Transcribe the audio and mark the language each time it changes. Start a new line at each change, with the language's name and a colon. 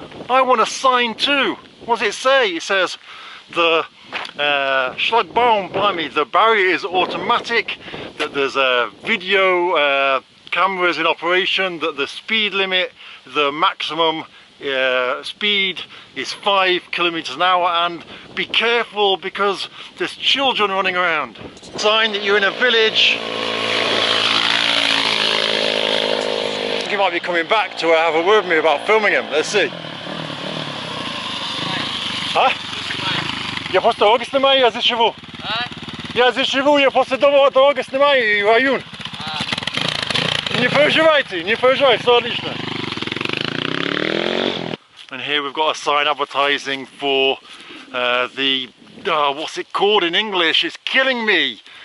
English: I want a sign too. What does it say? It says, the Schlagbaum, blimey, the barrier is automatic, that there's video cameras in operation, that the speed limit, the maximum speed is 5 kilometers an hour, and be careful because there's children running around. Sign that you're in a village. He might be coming back to have a word with me about filming him. Let's see. Huh?
Russian: Я просто дороги снимаю, я здесь живу. Я здесь живу, я просто дороги снимаю и район. Не переживайте, все отлично.
English: And here we've got a sign advertising for what's it called in English? It's killing me.